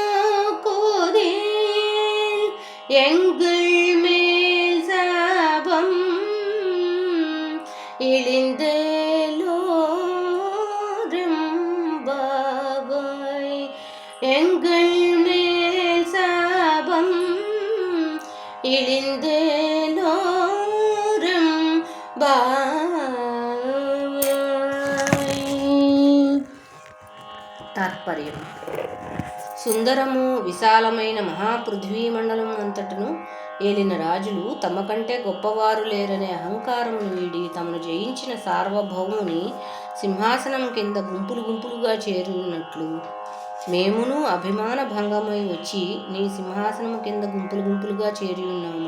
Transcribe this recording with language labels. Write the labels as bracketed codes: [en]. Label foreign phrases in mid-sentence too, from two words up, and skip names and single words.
[ta] நோக்குதீர் எங்கள் மேல் சாபம் இழிந்தேலோரெம்பாவாய் எங்கள் மேல் சாபம் இழிந்தேலோரெம்பாவாய். [te] తాత్పర్యం. సుందరము విశాలమైన మహాపృథ్వీ మండలం అంతటను ఏలిన రాజులు తమ కంటే గొప్పవారు లేరనే అహంకారమును వీడి తమను జయించిన సార్వభౌముని సింహాసనం కింద గుంపులు గుంపులుగా చేరినట్లు మేమును అభిమాన భంగమై వచ్చి నీ సింహాసనము కింద గుంపులు గుంపులుగా చేరి ఉన్నాము.